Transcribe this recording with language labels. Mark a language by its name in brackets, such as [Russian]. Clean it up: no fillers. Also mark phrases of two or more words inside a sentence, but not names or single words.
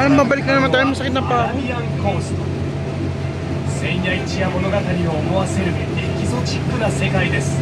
[Filipino] Ano, mabalik na naman tayo. Masakit na pa. [Japanese] アラビアンコースト千夜一夜物語を思わせるエキゾチックな世界です